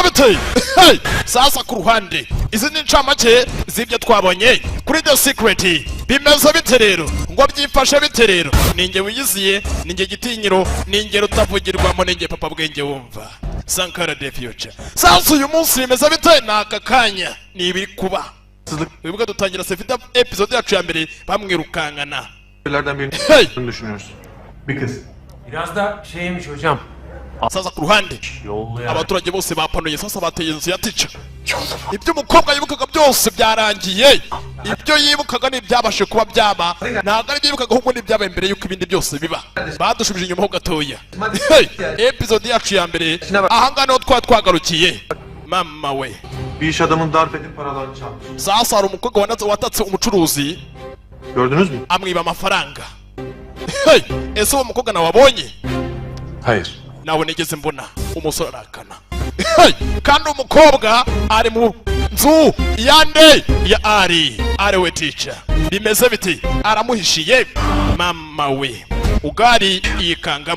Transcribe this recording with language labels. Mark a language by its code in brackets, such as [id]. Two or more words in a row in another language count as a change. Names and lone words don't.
[rw] bite sasa ku ruhande izi ni ncamake z'ibyo twabonye kuri The Secret bimeze bite rero ngo byifashe bite rero ninjye wiyiziye ninjye gitinyiro ninjye rutavugirwamo ninjye papa bwenge wumva Sankara the Future sasa uyu munsi bimeze bite naka kanya ni ibiri kuba wibuka dutangira Sevita episode yacu ya mbere bamwirukankana [tr] birini düşünüyoruz. Bir kız. Biraz da şeymiş hocam. [rw] sasa ku ruhande abaturage bose bapanuye sasa bateye inzu ya tica ibyo umukobwa yibukaga byose byarangiye ibyo yibukaga n'ibyabashe kuba byaba ntabwo ari byibukaga ahubwo n'ibyabaye mbere y'uko ibindi byose biba badushubije inyuma ho gatoya episode yacu ya mbere ahangaha niho twari twagarukiye mama we [tr] Bir iş adamın darp edip paralarını çalmış. [rw] sasa hari umukobwa watatse umucuruzi [tr] Gördünüz mü? [rw] amwiba amafaranga ese uwo mukobwa nawe wabonye [tr] Hayır. [rw] nawe nigeze mbona umusore arakana kandi umukobwa ari mu nzu yande ya ari we teacher bimeze biti aramuhishiye mama we ugari yikangamo